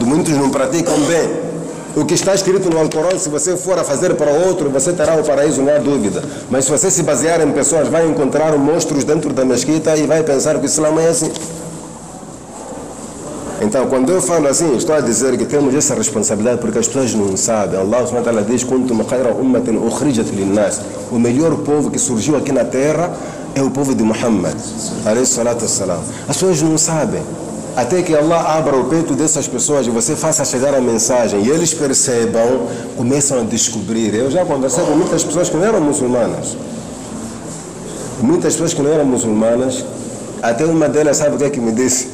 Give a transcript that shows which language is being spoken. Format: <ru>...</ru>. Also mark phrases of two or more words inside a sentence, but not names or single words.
<pt>Muitos não praticam bem. O que está escrito no Alcorão, se você for a fazer para outro, você terá o paraíso, não há dúvida. Mas se você se basear em pessoas, vai encontrar monstros dentro da mesquita e vai pensar que o Islã é assim. Então, quando eu falo assim, estou a dizer que temos essa responsabilidade porque as pessoas não sabem.</pt> <ar>الله سبحانه وتعالى</ar> <pt>diz:</pt> <ar>"كنتم خير أمة أخرجت للناس".</ar> <pt>O melhor povo que surgiu aqui na terra é o povo de Muhammad,</pt> <ar>عليه الصلاة والسلام.</ar> <pt>As pessoas não sabem. Até que Allah abra o peito dessas pessoas e você faça chegar a mensagem e eles percebam, começam a descobrir. Eu já conversei com muitas pessoas que não eram muçulmanas. Muitas pessoas que não eram muçulmanas. Até uma delas, sabe o que é que me disse?</pt>